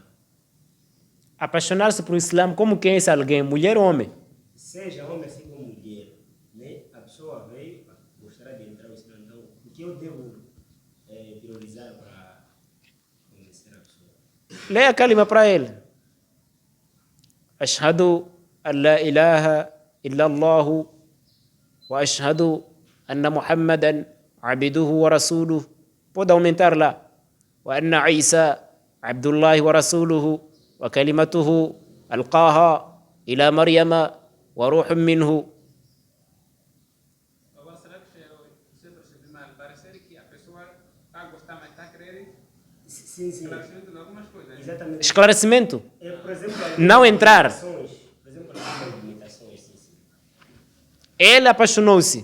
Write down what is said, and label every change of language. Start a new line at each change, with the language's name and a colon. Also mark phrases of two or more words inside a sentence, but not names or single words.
Portuguese: Apaixonar-se por Islã, como que é esse alguém? Mulher ou homem? Seja homem assim como mulher, né? A pessoa veio mostrar de entrar no Islã. Então, o que eu devo priorizar para conhecer a pessoa? Leia a kalima para ele.
Arabic: أشهد أن لا إله إلا الله وأشهد أن محمدا عبده ورسوله.
Portuguese: Pode aumentar lá.
Arabic: وأن عيسى عبد الله ورسوله وكلمته ألقاها إلى مريم وروح منه.
Portuguese: Agora, será que você percebe mal? Parece que a pessoa está a gostar, mas está a querer Sim. esclarecimento de algumas coisas. Exatamente. Esclarecimento. Por exemplo, Não entrar. Por exemplo, algumas limitações. Sim. Ele apaixonou-se.